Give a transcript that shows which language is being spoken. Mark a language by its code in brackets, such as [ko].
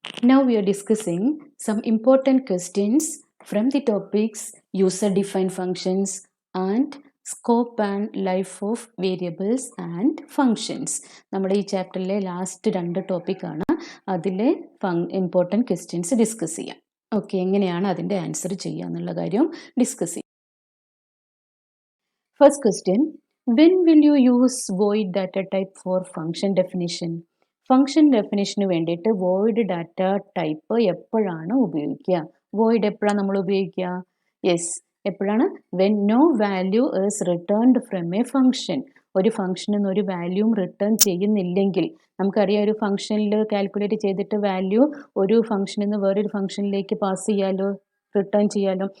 [en] Now we are discussing some important questions from the topics user-defined functions and scope and life of variables and functions. [ml] നമ്മുടെ ഈ ചാപ്റ്ററിലെ last 2 ടോപ്പിക്കാണ്. അതിലെ important questions discuss ചെയ്യാം. Okay, എങ്ങനെയാണ് അതിൻ്റെ answer ചെയ്യുക എന്നുള്ള കാര്യം ഡിസ്കസ് ചെയ്യാം. [en] First question, when will you use void data type for function definition? [ml] Function definition വേണ്ടിയിട്ട് വോയിഡ് ഡാറ്റ ടൈപ്പ് എപ്പോഴാണ് ഉപയോഗിക്കുക? വോയിഡ് എപ്പോഴാണ് നമ്മൾ ഉപയോഗിക്കുക? യെസ്, എപ്പോഴാണ്? [en] When no value is returned from a function. [ml] ഒരു ഫംഗ്ഷനിൽ നിന്ന് ഒരു വാല്യൂം റിട്ടേൺ ചെയ്യുന്നില്ലെങ്കിൽ, നമുക്കറിയാം ഒരു ഫംഗ്ഷനിൽ കാൽക്കുലേറ്റ് ചെയ്തിട്ട് വാല്യൂ ഒരു ഫംഗ്ഷനിൽ നിന്ന് വേറൊരു ഫംഗ്ഷനിലേക്ക് പാസ് ചെയ്യാലോ, റിട്ടേൺ ചെയ്യാലോ.